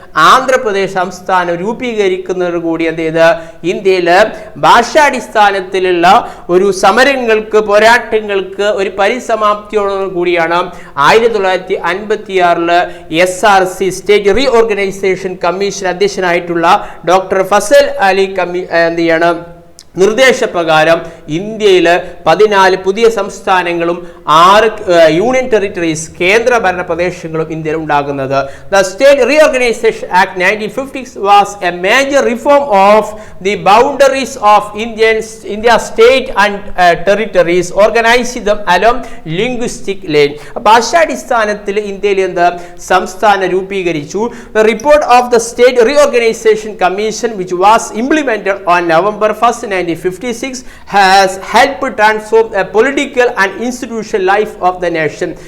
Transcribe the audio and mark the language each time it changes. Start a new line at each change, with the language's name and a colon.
Malayalam: ആന്ധ്രാപ്രദേശ് സംസ്ഥാനം രൂപീകരിക്കുന്നതോടുകൂടി എന്ത് ചെയ്ത് ഇന്ത്യയിൽ ഭാഷാടിസ്ഥാനത്തിലുള്ള ഒരു സമരങ്ങൾക്ക് പോരാട്ടങ്ങൾക്ക് ഒരു പരിസമാപ്തിയോടു കൂടിയാണ് 1956 SRC state re organisation commission അധ്യക്ഷനായിട്ടുള്ള doctor Fasal Ali എന്ത് ചെയ്യണം നിർദ്ദേശപ്രകാരം ഇന്ത്യയിൽ 14 പുതിയ സംസ്ഥാനങ്ങളും 6 യൂണിയൻ ടെറിട്ടറീസ് കേന്ദ്രഭരണ പ്രദേശങ്ങളും ഇന്ത്യയിൽ ഉണ്ടാകുന്നത്.
English: The State Reorganization Act 1950 was a major reform of the boundaries of India state and territories, organizing them along linguistic line.
Malayalam: ഭാഷാടിസ്ഥാനത്തിൽ ഇന്ത്യയിൽ എന്ത് സംസ്ഥാനം രൂപീകരിച്ചു.
English: The report of the State Reorganization Commission, which was implemented on November 1, 1956 has helped transform a political and institutional life of the nation.